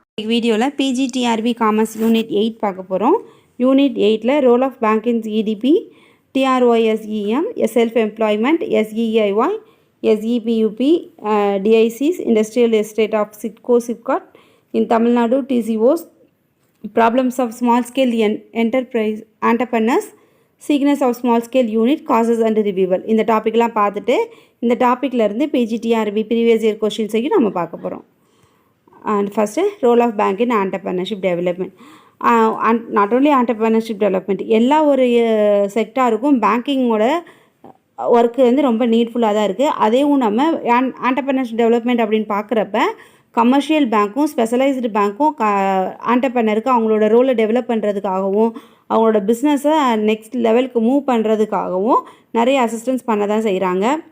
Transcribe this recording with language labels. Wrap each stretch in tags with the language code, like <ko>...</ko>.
<ta>வீடியோவில் PGTRB commerce unit 8 பார்க்க போகிறோம். Unit 8ல்</ta> <en>Role of bank in EDP, TRYSEM, self employment, SEIY, SEPUP, DICs, industrial estate of SIPCOT in Tamil Nadu, TCOs, problems of small scale enterprise entrepreneurs, sickness of small scale unit, causes and revival.</en> <ta>இந்த டாப்பிக்லாம் பார்த்துட்டு இந்த டாப்பிக்லேருந்து PGTRB previous year கொஷின்ஸையும் நம்ம பார்க்க போகிறோம்.</ta> <en>And first, role of bank in entrepreneurship development. And not only entrepreneurship development,</en> <ta>எல்லா ஒரு செக்டாருக்கும் பேங்கிங்கோட work வந்து ரொம்ப நீட்ஃபுல்லாக தான் இருக்குது. அதேவும் நம்ம ஆண்டர்பிரினர்ஷிப் டெவலப்மெண்ட் அப்படின்னு பார்க்குறப்ப கமர்ஷியல் பேங்க்கும் ஸ்பெஷலைஸ்டு பேங்க்கும் ஆண்டர்பிரினருக்கு அவங்களோட ரோலை டெவலப் பண்ணுறதுக்காகவும் அவங்களோட பிஸ்னஸை நெக்ஸ்ட் லெவலுக்கு மூவ் பண்ணுறதுக்காகவும் நிறைய அசிஸ்டன்ஸ் பண்ண தான் செய்கிறாங்க.</ta>